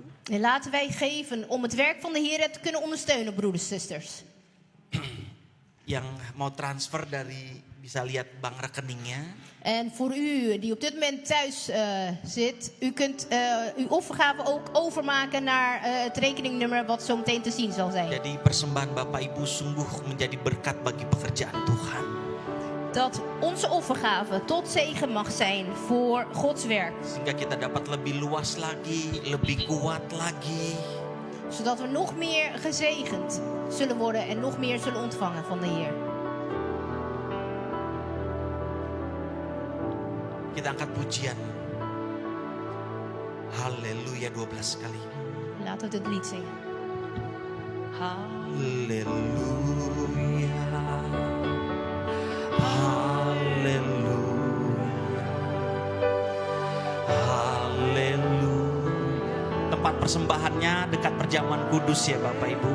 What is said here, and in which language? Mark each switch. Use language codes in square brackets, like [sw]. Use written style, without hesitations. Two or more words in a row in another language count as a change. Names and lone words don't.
[nl] En laten wij geven om het werk van de Heer te kunnen ondersteunen, broeders en zusters. [id] Yang mau transfer dari, bisa lihat bank rekeningnya. [nl] En voor u die op dit moment thuis zit, u kunt uw offergave ook overmaken naar het rekeningnummer wat zo meteen te zien zal zijn. [id] Jadi persembahan Bapak Ibu sungguh menjadi berkat bagi pekerjaan Tuhan. [nl] Dat onze offergave tot zegen mag zijn voor Gods werk. [id] Sehingga kita dapat lebih luas lagi, lebih kuat lagi. [nl] Zodat we nog meer gezegend zullen worden en nog meer zullen ontvangen van de Heer. [id] Kita angkat pujian. Haleluya 12 kali. [nl] Laten we dit lied zingen. [id] Haleluya. Haleluya. Haleluya. Tempat persembahannya dekat perjamuan kudus ya Bapak Ibu.